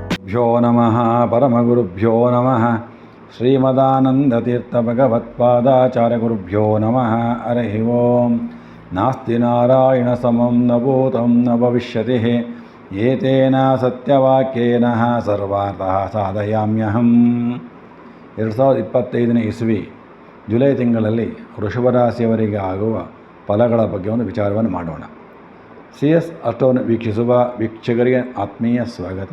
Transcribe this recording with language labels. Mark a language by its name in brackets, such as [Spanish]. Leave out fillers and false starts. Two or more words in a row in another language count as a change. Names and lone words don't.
[Sanskrit] ಗುರುಭ್ಯೋ ನಮಃ ಪರಮಗುರುಭ್ಯೋ ನಮಃ ಶ್ರೀಮದಾನಂದತೀರ್ಥಭಗವತ್ಪಾದಾಚಾರ್ಯಗುರುಭ್ಯೋ ನಮಃ ಹರಿ ಓಂ. ನಾಸ್ತಿ ನಾರಾಯಣ ಸಮಂ ನ ಭೂತಂ ನ ಭವಿಷ್ಯತಿ ಏತೇನ ಸತ್ಯವಾಕ್ಯೇನ ಸರ್ವಾರ್ಥಃ ಸಾಧಯಾಮ್ಯಹಂ. [Kannada] 2025ನೇ ಇಸ್ವಿ ಜುಲೈ ತಿಂಗಳಲ್ಲಿ ವೃಷಭರಾಶಿಯವರಿಗೆ ಆಗುವ ಫಲಗಳ ಬಗ್ಗೆ ಒಂದು ವಿಚಾರವನ್ನು ಮಾಡೋಣ. CS ಅಷ್ಟವನ್ನು ವೀಕ್ಷಿಸುವ ವೀಕ್ಷಕರಿಗೆ ಆತ್ಮೀಯ ಸ್ವಾಗತ.